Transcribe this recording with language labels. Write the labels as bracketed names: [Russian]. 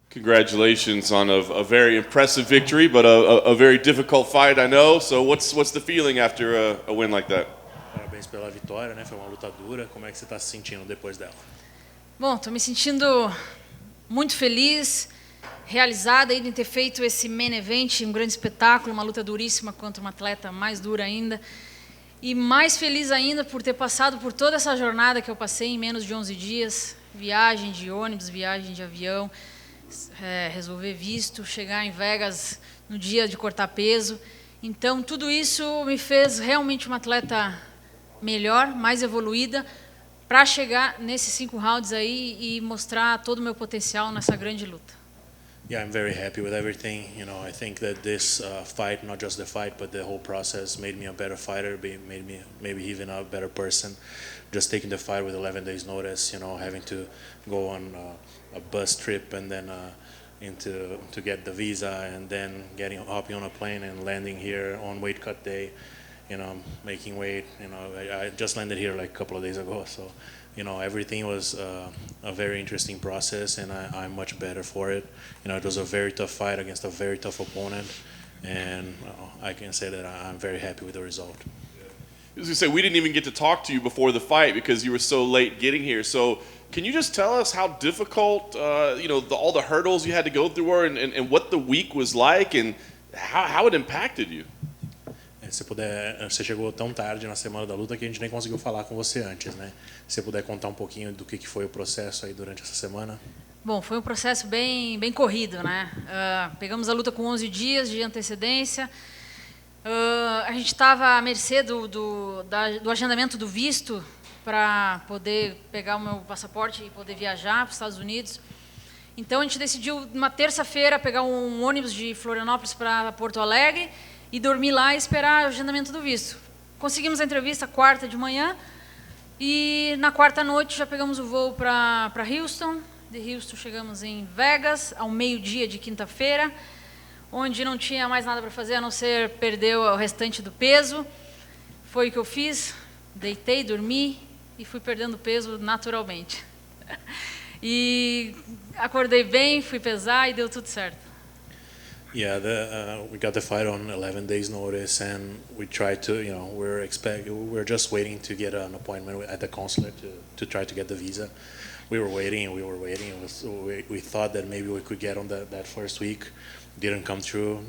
[English] Congratulations on a very impressive victory, but a very difficult fight, I know. So what's the feeling after a win like that? [Portuguese] Parabéns pela vitória, né? Foi uma luta dura. Como é que você está se sentindo depois dela? Bom, estou me sentindo muito feliz, realizada em ter feito esse main event, um grande espetáculo, uma luta duríssima contra uma atleta mais dura ainda. E mais feliz ainda por ter passado por toda essa jornada que eu passei em menos de 11 dias. Viagem de ônibus, viagem de avião, resolver visto, chegar em Vegas no dia de cortar peso. Então, tudo isso me fez realmente uma atleta melhor, mais evoluída, para chegar nesses 5 rounds aí e mostrar todo o meu potencial nessa grande luta. [English] Yeah, I'm very happy with everything. You know, I think that this fight, not just the fight, but the whole process made me a better fighter, made me maybe even a better person. Just taking the fight with 11 days notice, you know, having to go on a bus trip and then to get the visa and then hopping on a plane and landing here on weight cut day, you know, making weight. You know, I just landed here like a couple of days ago, so you know, everything was a very interesting process, and I'm much better for it. You know, it was a very tough fight against a very tough opponent, and I can say that I'm very happy with the result. I was going to say, we didn't even get to talk to you before the fight because you were so late getting here. So can you just tell us how difficult, you know, all the hurdles you had to go through were and what the week was like and how it impacted you? [Portuguese] Se puder, você chegou tão tarde na semana da luta que a gente nem conseguiu falar com você antes, né? Se puder contar um pouquinho do que foi o processo aí durante essa semana. Bom, foi um processo bem corrido, né? Pegamos a luta com 11 dias de antecedência. A gente estava à mercê do agendamento do visto para poder pegar o meu passaporte e poder viajar para os Estados Unidos. Então a gente decidiu, numa terça-feira, pegar um ônibus de Florianópolis para Porto Alegre e dormir lá e esperar o agendamento do visto. Conseguimos a entrevista quarta de manhã e na quarta noite já pegamos o voo para Houston. De Houston chegamos em Vegas ao meio-dia de quinta-feira, onde não tinha mais nada para fazer a não ser perder o restante do peso. Foi o que eu fiz, deitei, dormi e fui perdendo peso naturalmente. E acordei bem, fui pesar e deu tudo certo. [English] Yeah, we got the fight on 11 days notice, and we tried to, you know, we're just waiting to get an appointment at the consulate to try to get the visa. We were waiting and we were waiting. We thought that maybe we could get on that first week. Didn't come through.